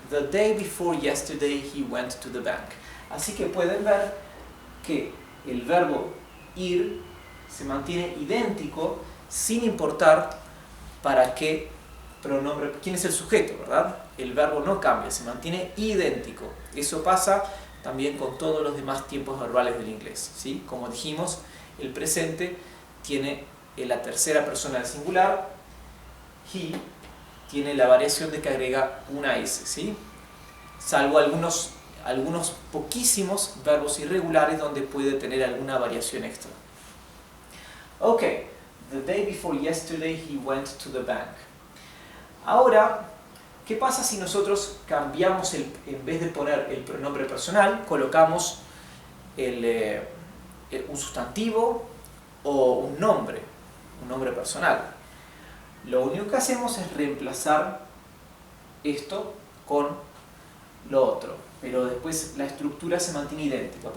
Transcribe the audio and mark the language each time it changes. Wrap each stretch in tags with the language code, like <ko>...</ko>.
<en>The day before yesterday he went to the bank.</en> <es>Así que pueden ver que el verbo ir se mantiene idéntico sin importar para qué pronombre, quién es el sujeto, ¿verdad? El verbo no cambia, se mantiene idéntico. Eso pasa también con todos los demás tiempos verbales del inglés, ¿sí? Como dijimos, el presente tiene la tercera persona del singular, he, tiene la variación de que agrega una S, ¿sí? Salvo algunos poquísimos verbos irregulares donde puede tener alguna variación extra.</es> <en>Okay, the day before yesterday he went to the bank.</en> <es>Ahora, ¿qué pasa si nosotros cambiamos, en vez de poner el pronombre personal, colocamos un sustantivo o un nombre personal? Lo único que hacemos es reemplazar esto con lo otro, pero después la estructura se mantiene idéntica.</es>